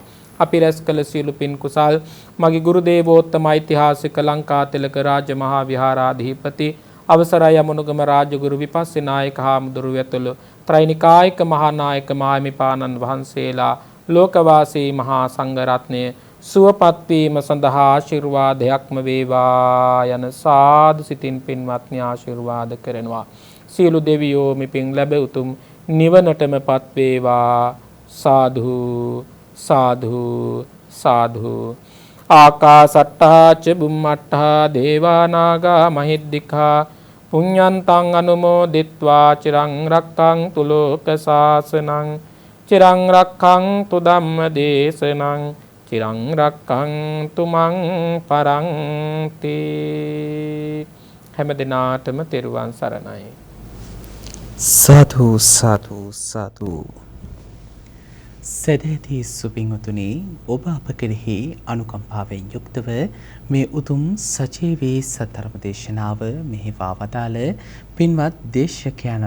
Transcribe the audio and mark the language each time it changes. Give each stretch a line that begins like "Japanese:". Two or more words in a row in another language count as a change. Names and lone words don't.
Sinhala: අපි රැස් කළ සියලු පින් කුසල් මගේ ගුරු දේවෝත්තම ඓතිහාසික ලංකාතිලක රාජ මහා විහාරාධිපති අවසරයි අමනුගම රාජගුරු විපස්සනායක හාමුදුරුවෝ ඇතුළු ත්‍රිනිකායික මහා නායක මාහිමිපාණන් වහන්සේලා ලෝකවාසී මහා සංඝ රත්නය සුවපත් වීම සඳහා ආශිර්වාදයක්ම වේවා යන සාදු සිතින් පින්වත්නි ආශිර්වාද කරනවා. සියලු දෙවියෝ මෙපින් ලැබ උතුම් නිවනටමපත් වේවා. සාදු සාදු සාදු.
Pali: ආකාසට්ටා ච බුම්මට්ටා දේවා නාග මහිද්దికා පුඤ්ඤන්තං අනුමෝදිත්වා චිරං රක්ඛන්තු ලෝක සාසනං චිරං රක්ඛන්තු ධම්ම දේශනං චිරං රක්ඛන්තු මං පරන්ති.
Sinhala: හැම දිනාටම තෙරුවන් සරණයි. සාදු සාදු සාදු. සදේති සුපින්වතුනි, ඔබ අප කෙරෙහි අනුකම්පාවෙන් යුක්තව මේ උතුම් සජීවී සතරම දේශනාව මෙහිවා වදාළ පින්වත් දේශකයන්න්